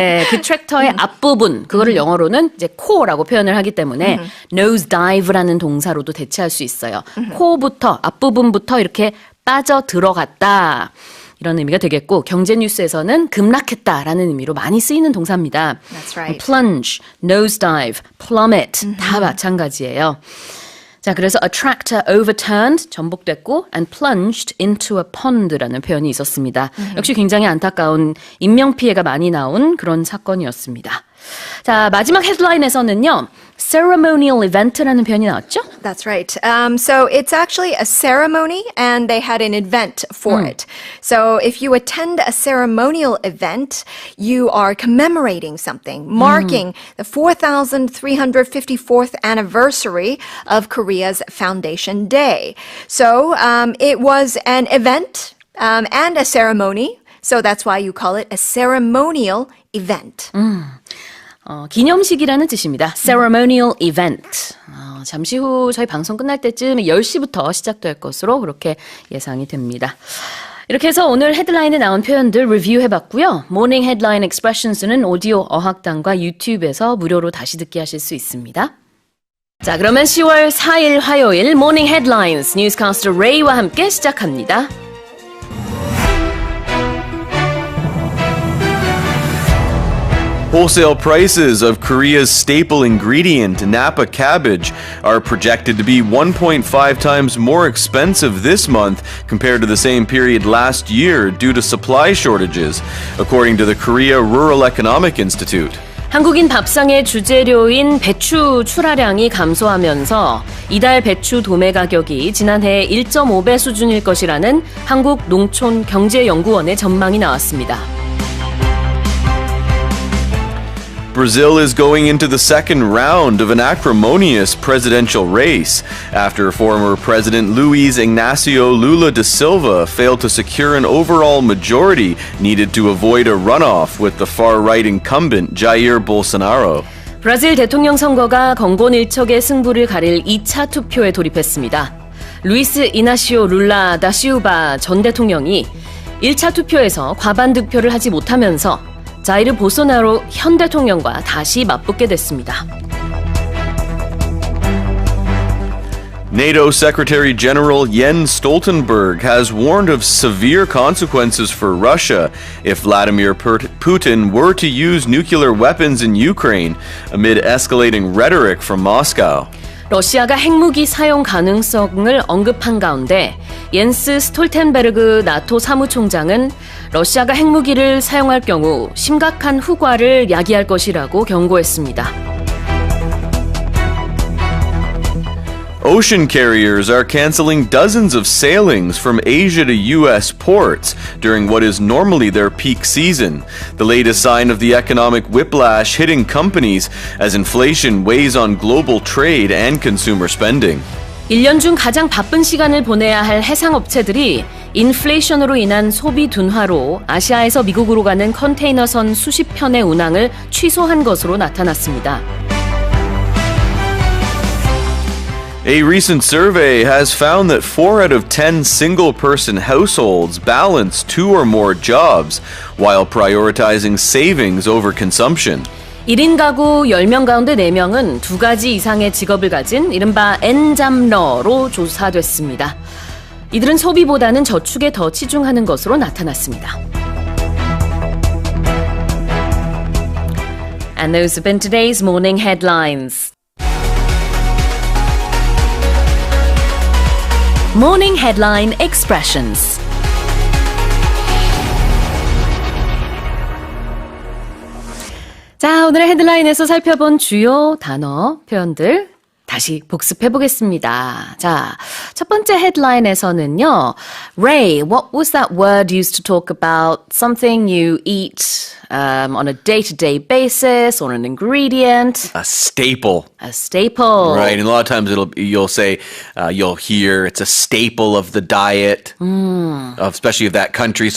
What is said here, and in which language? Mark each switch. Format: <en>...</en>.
<ko>그 트랙터의 앞부분, 그거를 영어로는 이제 코라고 표현을 하기 때문에 nosedive라는 동사로도 대체할 수 있어요. 코부터, 앞부분부터 이렇게 빠져 들어갔다. 이런 의미가 되겠고 경제뉴스에서는 급락했다라는 의미로 많이 쓰이는 동사입니다.</ko> <en>That's right.</en> <ko>plunge, nosedive, plummet 다 마찬가지예요. 자, 그래서</ko> <en>a tractor overturned,</en> <ko>전복됐고</ko> <en>and plunged into a pond라는</en> <ko>표현이 있었습니다. 역시 굉장히 안타까운 인명피해가 많이 나온 그런 사건이었습니다. 자, 마지막 헤드라인에서는요. ceremonial event라는 표현이 나왔죠?</ko> <en>That's right. So it's actually a ceremony and they had an event for it. So if you attend a ceremonial event, you are commemorating something, marking the 4,354th anniversary of Korea's Foundation Day. So it was an event and a ceremony. So that's why you call it a ceremonial event.</en> <ko>기념식이라는 뜻입니다.</ko> <en>ceremonial event.</en> <ko>잠시 후 저희 방송 끝날 때쯤 10시부터 시작될 것으로 그렇게 예상이 됩니다. 이렇게 해서 오늘 헤드라인에 나온 표현들 리뷰해봤고요. 모닝 헤드라인 expressions는 오디오 어학당과 유튜브에서 무료로 다시 듣기 하실 수 있습니다. 자, 그러면 10월 4일 화요일 모닝 헤드라인스 뉴스캐스터 레이와 함께 시작합니다.</ko> <en>Wholesale prices of Korea's staple ingredient, Napa cabbage, are projected to be 1.5 times more expensive this month compared to the same period last year due to supply shortages, according to the Korea Rural Economic Institute.</en> <ko>한국인 밥상의 주재료인 배추 출하량이 감소하면서 이달 배추 도매 가격이 지난해 1.5배 수준일 것이라는 한국농촌경제연구원의 전망이 나왔습니다.</ko> <en>Brazil is going into the second round of an acrimonious presidential race after former President Luiz Inácio Lula da Silva failed to secure an overall majority needed to avoid a runoff with the far-right incumbent Jair Bolsonaro.</en> <ko>브라질 대통령 선거가 건곤일척의 승부를 가릴 2차 투표에 돌입했습니다. 루이스 이나시오 룰라 다 시우바 전 대통령이 1차 투표에서 과반 득표를 하지 못하면서 자이르 볼소나로 현 대통령과 다시 맞붙게 됐습니다.</ko> <en>NATO Secretary General Jens Stoltenberg has warned of severe consequences for Russia if Vladimir Putin were to use nuclear weapons in Ukraine amid escalating rhetoric from Moscow.</en> <ko>러시아가 핵무기 사용 가능성을 언급한 가운데 옌스 스톨텐베르그 나토 사무총장은 러시아가 핵무기를 사용할 경우 심각한 후과를 야기할 것이라고 경고했습니다.</ko> <en>Ocean carriers are canceling dozens of sailings from Asia to U.S. ports during what is normally their peak season. The latest sign of the economic whiplash hitting companies as inflation weighs on global trade and consumer spending.</en> <ko>1년 중 가장 바쁜 시간을 보내야 할 해상업체들이 인플레이션으로 인한 소비 둔화로 아시아에서 미국으로 가는 컨테이너선 수십 편의 운항을 취소한 것으로 나타났습니다.</ko> <en>A recent survey has found that 4 out of 10 single-person households balance 2 or more jobs while prioritizing savings over consumption.</en> <ko>1인 가구 10명 가운데 4명은 2가지 이상의 직업을 가진 이른바 N잡러로 조사됐습니다. 이들은 소비보다는 저축에 더 치중하는 것으로 나타났습니다.</ko> <en>And those have been today's morning headlines. Morning headline expressions.</en> <ko>자, 오늘의 헤드라인에서 살펴본 주요 단어, 표현들 다시 복습해 보겠습니다. 자, 첫 번째 헤드라인에서는요.</ko> <en>Ray, what was that word used to talk about something you eat on a day-to-day basis or an ingredient? A staple. A staple. Right, and a lot of times you'll say, you'll hear it's a staple of the diet, especially of that country.</en>